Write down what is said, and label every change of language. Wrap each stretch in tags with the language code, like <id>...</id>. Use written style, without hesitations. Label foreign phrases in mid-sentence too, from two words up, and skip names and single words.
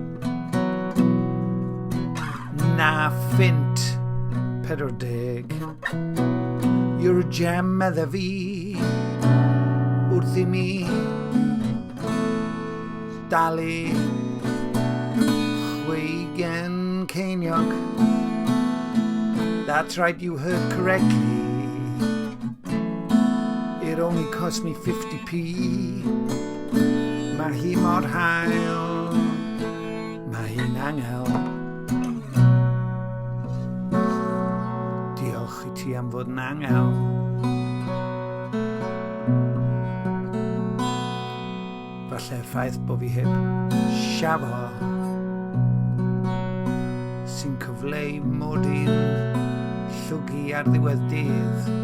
<cy>na ffint 40</cy> <en>You're a gem</en> <cy>medda fi wrth I mi dalu 20 ceiniog.</cy> <en>That's right, you heard correctly. It only cost me 50p.</en> <cy>Mae hi mor hael, mae hi'n angel. Diolch I ti am fod yn angel. Falle'r ffaith bo fi heb siafo sy'n cyfleu mod i'n llwgu ar ddiwedd dydd.</cy>